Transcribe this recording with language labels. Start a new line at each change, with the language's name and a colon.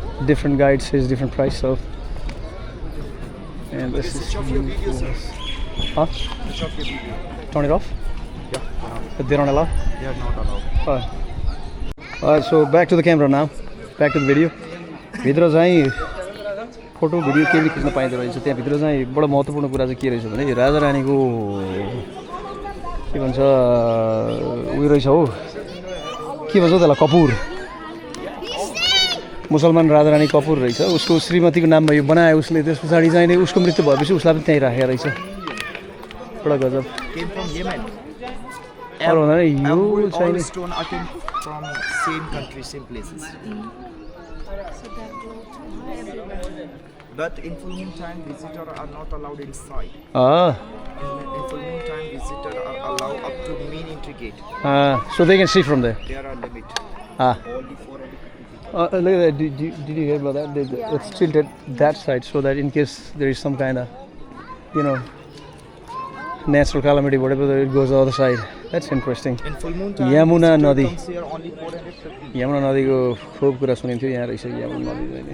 English: Different guides has different price so and this is huh? Turn it off? Yeah. They don't allow? They are not allowed. Alright, so back to the camera now. Back to the video.
Nepali: भित्र चाहिँ photo video के भी खिच्न पाइँदो रहेछ त्यहाँ भित्र चाहिँ बडो महत्त्वपूर्ण कुरा चाहिँ के रहेछ भने राजा रानीको के भन्छ उयो रहेछ हो के भन्छ त्यसलाई कपुर मुसलमान राजा रानी कपुर रहेछ उसको श्रीमतीको नाममा यो बनायो उसले त्यस पछाडि चाहिँ उसको मृत्यु भएपछि उसलाई पनि त्यहीँ राखेको रहेछ बडा गजब
English: Came from Yemen.
Nepali: अरू भन्दा नि यो
English: All
Nepali: चाहिँ
English: stone are came from same country, same places. But in full moon time, visitors are not allowed inside. In full moon time, visitors are allowed up to main entry gate. so they can see from there. There are limit. Only 450 people. Look at that. Did you hear about that? It's tilted that side so that in case there is some kind of, natural calamity, whatever, it goes the other side. That's interesting. In full moon time, Yamuna Nadi. comes here only 450.
Nepali: Yamuna नदीको खूब कुरा सुनिन्थ्यो यहाँ रहेछ यमुना नदी अहिले